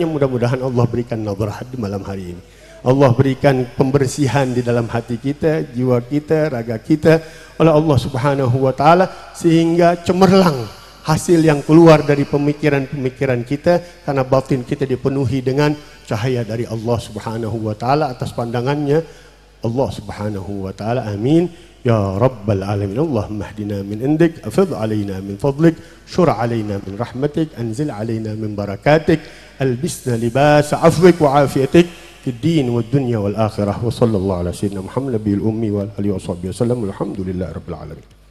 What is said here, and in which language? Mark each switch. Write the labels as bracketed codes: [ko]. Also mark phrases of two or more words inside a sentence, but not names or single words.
[id] Mudah-mudahan Allah berikan nadrah di malam hari ini. Allah berikan pembersihan di dalam hati kita, jiwa kita, raga kita oleh Allah [ar] سبحانه وتعالى, [id] sehingga cemerlang hasil yang keluar dari pemikiran-pemikiran kita, karena batin kita dipenuhi dengan cahaya dari Allah [ar] سبحانه وتعالى [id] atas pandangannya Allah [ar] سبحانه وتعالى. آمين يا رب العالمين اللهم اهدنا من عندك أفض علينا من فضلك انشر علينا من رحمتك أنزل علينا من بركاتك ألبسنا لباس عفوك وعافيتك في الدين والدنيا والآخرة. وصلى الله على سيدنا محمد نبي الأمي والآله وصحبه وسلم والحمد لله رب العالمين.